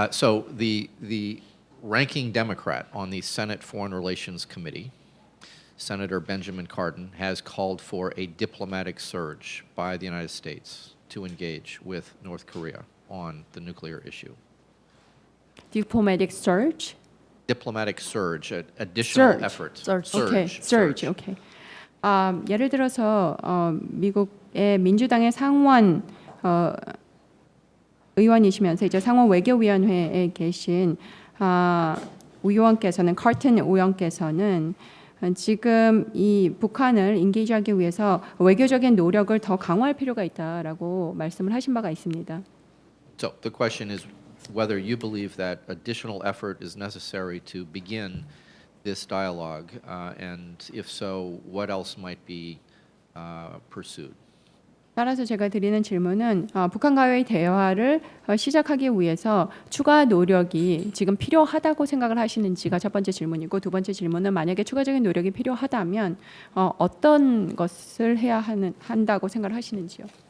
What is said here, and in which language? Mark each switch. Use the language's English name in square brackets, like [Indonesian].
[English] So the ranking Democrat on the Senate Foreign Relations Committee, Senator Benjamin Cardin, has called for a diplomatic surge by the United States to engage with North Korea on the nuclear issue. Diplomatic surge? Diplomatic surge, additional effort. Okay, surge. Okay. [Korean] 예를 들어서 미국의 민주당의 상원 의원이시면서 이제 상원 외교위원회에 계신 의원께서는 카튼 의원께서는 지금 이 북한을 인게이지하기 위해서 외교적인 노력을 더 강화할 필요가 있다라고 말씀을 하신 바가 있습니다. [English] So the question is whether you believe that additional effort is necessary to begin this dialogue, and if so, what else might be pursued? [Korean] 따라서 제가 드리는 질문은 북한과의 대화를 시작하기 위해서 추가 노력이 지금 필요하다고 생각을 하시는지가 첫 번째 질문이고, 두 번째 질문은 만약에 추가적인 노력이 필요하다면 어떤 것을 해야 한다고 생각을 하시는지요?